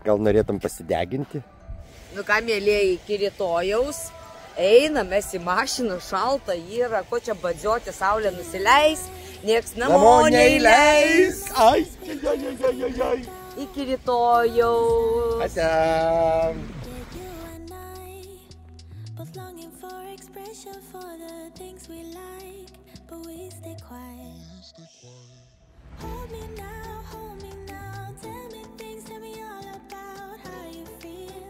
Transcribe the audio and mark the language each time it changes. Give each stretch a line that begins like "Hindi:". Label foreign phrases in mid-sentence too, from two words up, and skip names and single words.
Lithuanian: gal norėtum pasideginti? Nu ką, mėlėjai, iki rytojaus Einam, mes į mašiną, šalta yra, ko čia badžioti, saulė nusileis, nieks namo neįleis. Ai, ai. Iki rytojaus. Ate.
English: Hold me now, tell me things, tell me all about how you feel.